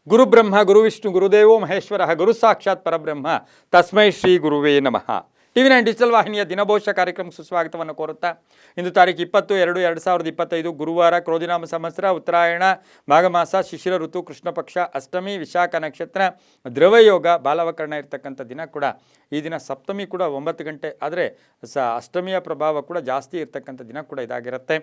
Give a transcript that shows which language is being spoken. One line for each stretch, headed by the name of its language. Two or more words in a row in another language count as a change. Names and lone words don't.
Sanskrit: ಗುರುಬ್ರಹ್ಮ ಗುರುವಿಷ್ಣು ಗುರುದೇವೋ ಮಹೇಶ್ವರ ಗುರು ಸಾಕ್ಷಾತ್ ಪರಬ್ರಹ್ಮ ತಸ್ಮೈ ಶ್ರೀ ಗುರುವೇ ನಮಃ.
Kannada: TV9 ಡಿಜಿಟಲ್ ವಾಹಿನಿಯ ದಿನಭೋಷ ಕಾರ್ಯಕ್ರಮಕ್ಕೆ ಸುಸ್ವಾಗತವನ್ನು ಕೋರುತ್ತಾ ಇಂದು ತಾರೀಕು 20/2/2025 ಗುರುವಾರ, ಕ್ರೋಧಿನಾಮ ಸಂವತ್ಸರ, ಉತ್ತರಾಯಣ, ಮಾಘಮಾಸ, ಶಿಶಿರ ಋತು, ಕೃಷ್ಣ ಪಕ್ಷ, ಅಷ್ಟಮಿ, ವಿಶಾಖ ನಕ್ಷತ್ರ, ದ್ರವಯೋಗ, ಬಾಲವಕರಣ ಇರ್ತಕ್ಕಂಥ ದಿನ ಕೂಡ ಈ ದಿನ. ಸಪ್ತಮಿ ಕೂಡ 9 ಗಂಟೆ, ಆದರೆ ಅಷ್ಟಮಿಯ ಪ್ರಭಾವ ಕೂಡ ಜಾಸ್ತಿ ಇರ್ತಕ್ಕಂಥ ದಿನ ಕೂಡ ಇದಾಗಿರುತ್ತೆ.